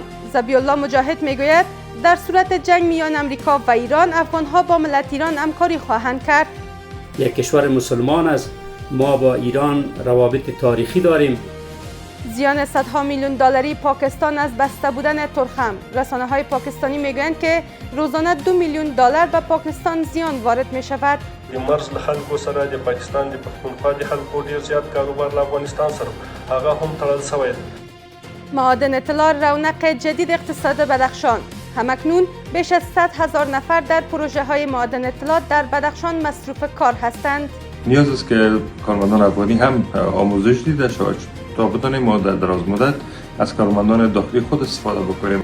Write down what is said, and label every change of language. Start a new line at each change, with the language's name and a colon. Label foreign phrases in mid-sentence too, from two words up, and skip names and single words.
Persian: ذبیح الله مجاهد میگوید در صورت جنگ میان امریکا و ایران، افغانها با ملت ایران همکاری خواهند کرد. یک کشور مسلمان است، ما با ایران روابط تاریخی داریم. زیان صدها میلیون دلاری پاکستان از بسته بودن ترخم. رسانه‌های پاکستانی میگویند که روزانه 2 میلیون دلار به پاکستان زیان وارد می شود.
Pashto: د مرز له خلکو سره د پاکستان د پښتونخوا د خلکو ډیر زیات کاروبار له افغانستان سره هغه هم تړل شوی دی.
Persian: معادن طلا رونق جدید اقتصاد بدخشان. همکنون بیش از 100,000 نفر در پروژه های معادن طلا در بدخشان مصروف کار هستند. نیاز است که کارمندان افغانی هم آموزش دیده شود تا بتوانیم ما در دراز مدت از کارمندان داخلی خود استفاده بکنیم.